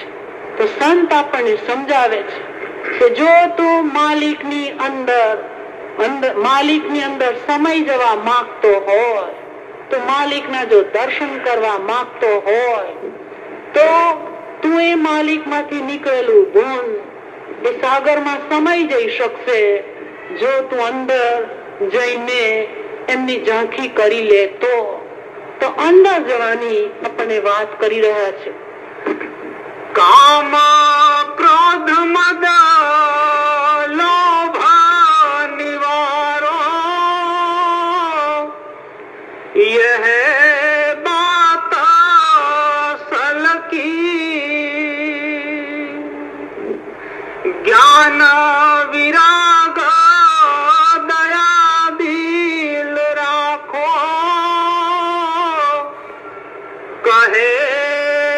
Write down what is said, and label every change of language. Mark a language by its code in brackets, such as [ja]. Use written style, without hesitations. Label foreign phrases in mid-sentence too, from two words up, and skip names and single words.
[gu] તો સંત આપણને સમજાવે છે કે જો તું માલિકની અંદર સમય જવા માંગતો હોય, તો માલિકના જો દર્શન કરવા માંગતો હોય તો તું એ માલિકમાંથી નીકળેલું ગુણ એ સાગરમાં સમાઈ જઈ શકશે જો તું અંદર જઈને એમની ઝાંખી કરી લે તો અંદર જવાની આપણને વાત કરી રહ્યા છે. [hi] काम क्रोध मद लोभ निवारो यह बात असल की ज्ञान विराग दया दिल राखो कहे